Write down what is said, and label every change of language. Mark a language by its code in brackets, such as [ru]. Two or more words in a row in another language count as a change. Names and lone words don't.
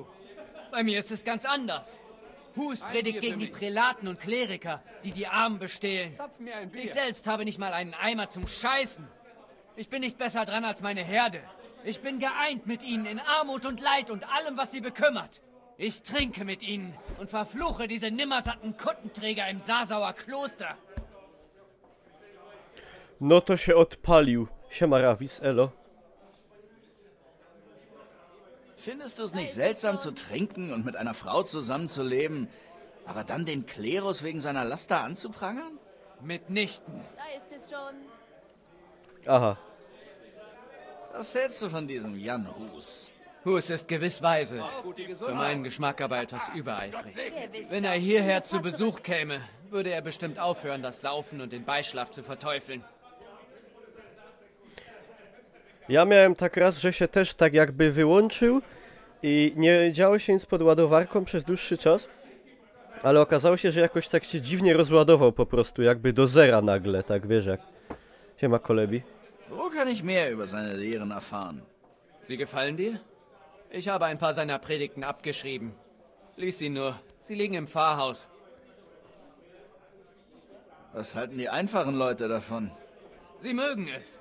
[de] Bei mir ist es ganz anders. Hus predigt gegen die Prälaten und Kleriker, die die Armen bestehlen. Ich selbst habe nicht mal einen Eimer zum Scheißen. Ich bin nicht besser dran als meine Herde. Ich bin geeint mit ihnen in Armut und Leid und allem, was sie bekümmert. Ich trinke mit ihnen und verfluche diese nimmersatten Kuttenträger im Sasauer Kloster. [pl] No to się odpalił. Siema Ravis, elo. [de] Findest du es nicht seltsam zu trinken und mit einer Frau zusammenzuleben, aber dann den Klerus wegen seiner Laster anzuprangern? Mitnichten. Da ist es schon. Aha. Was hältst du von diesem Jan Hus? Hus ist gewiss weise, für meinen Geschmack aber etwas übereifrig. Gewiss. Wenn er hierher zu Besuch käme, würde er bestimmt aufhören, das Saufen und den Beischlaf zu verteufeln. [pl] Ja miałem tak raz, że się też tak jakby wyłączył i nie działo się nic pod ładowarką przez dłuższy czas, ale okazało się, że jakoś tak się dziwnie rozładował po prostu, jakby do zera nagle, tak wiesz jak. Siema Kolebi. [de] Wo kann ich mehr über seine Lehren erfahren? Sie gefallen dir? Ich habe ein paar seiner Predigten abgeschrieben. Lies sie nur. Sie liegen im Pfarrhaus. Was halten die einfachen Leute davon? Sie mögen es.